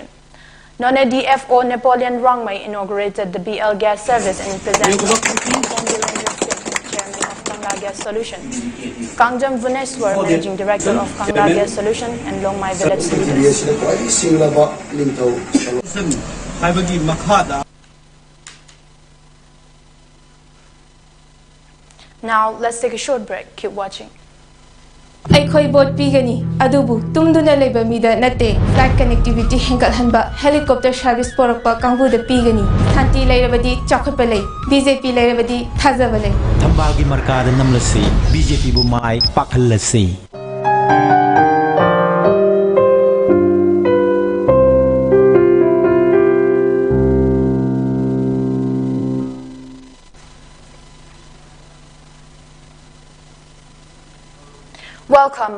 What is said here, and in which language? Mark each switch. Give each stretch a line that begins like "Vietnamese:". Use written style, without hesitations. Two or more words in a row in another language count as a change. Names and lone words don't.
English: Nonne DFO Napoleon Rangmai inaugurated the BL gas service and presented chairman of Kangla Gas Solution, Kangjam Vuneswar, managing director of Kangla Gas Solution, and Longmai village leaders. Now let's take a short break. Keep watching.
Manipuri: Aikoi boat pigani adubu tumduna leba mida nate
English: flight connectivity
Manipuri: hengalhanba
English: helicopter service
Manipuri: porakpa kangbu da pigani thanti lairabadi chakhatpa lei BJP lairabadi thajaba lei thambagi markada namlasi BJP bu mai pakhallasi.
English: Welcome.